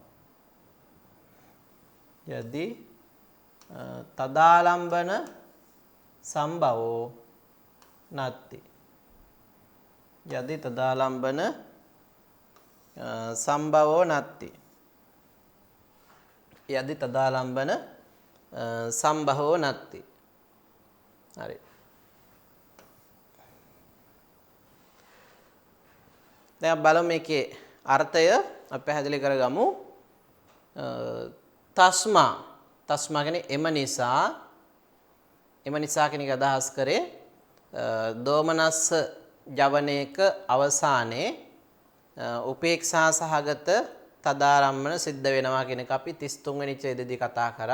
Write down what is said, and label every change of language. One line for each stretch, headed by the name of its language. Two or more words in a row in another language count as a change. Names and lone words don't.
Pali: යදි තදාලම්බන සම්භවෝ නත්ති. යදි තදාලම්බන සම්භවෝ නත්ති. යදි තදාලම්බන සම්භවෝ නත්ති.
Sinhala: හරි. දැන් බලමු මේකේ අර්ථය අපි පැහැදිලි කරගමු. තස්මා කියන්නේ එම නිසා කියන එක අදහස් කරේ දෝමනස්ස ජවනයක අවසානයේ උපේක්ෂා සහගත තදාරම්මන සිද්ධ වෙනවා කියන එක අපි 33 වෙනි ඡේදයේදී කතා කරා.